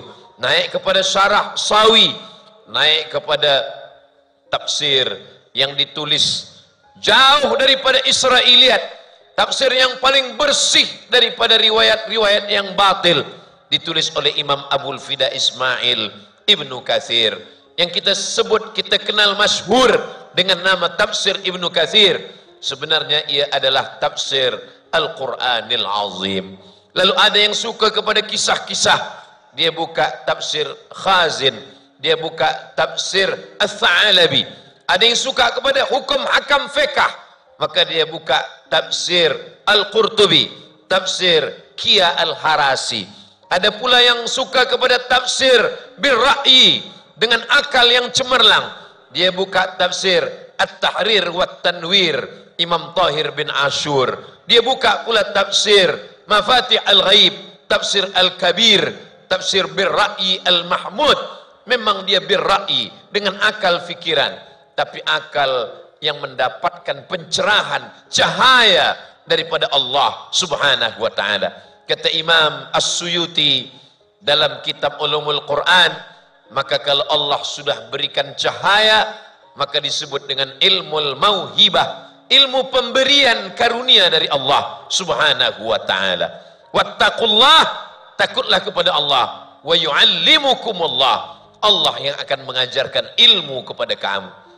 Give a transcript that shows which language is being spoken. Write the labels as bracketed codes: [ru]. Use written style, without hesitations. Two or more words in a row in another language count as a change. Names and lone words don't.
[ms] Naik kepada Syarah Sawi, naik kepada tafsir yang ditulis jauh daripada Israiliyat, tafsir yang paling bersih daripada riwayat-riwayat yang batil, ditulis oleh Imam Abul Fida Ismail Ibnu Katsir, yang kita sebut, kita kenal masyhur dengan nama tafsir Ibnu Katsir. Sebenarnya ia adalah tafsir Al-Quranil Azim. Lalu ada yang suka kepada kisah-kisah, dia buka tafsir Khazin dia buka tafsir Ats-Tsa'alabi. Ada yang suka kepada hukum hakam fiqh, maka dia buka tafsir Al-Qurtubi, tafsir Kia Al-Harasi. Ada pula yang suka kepada tafsir birra'yi dengan akal yang cemerlang, dia buka tafsir At-Tahrir wa Tanwir Imam Tahir bin Ashur. Dia buka pula tafsir Mafatih Al-Ghaib, tafsir Al-Kabir, tafsir [ar] بالرأي المحمود. [ms] Memang dia birra'yi dengan akal fikiran, tapi akal yang mendapatkan pencerahan, cahaya daripada Allah [ar] سبحانه وتعالى. [ms] Kata Imam As-Suyuti dalam kitab Ulumul Quran, maka kalau Allah sudah berikan cahaya, maka disebut dengan [ar] علم الموهبة, [ms] ilmu pemberian karunia dari Allah [ar] سبحانه وتعالى. [ms] Wattaqullah, takutlah kepada Allah, [ar] ويعلمكم الله, [ms] Allah yang akan mengajarkan ilmu kepada kamu.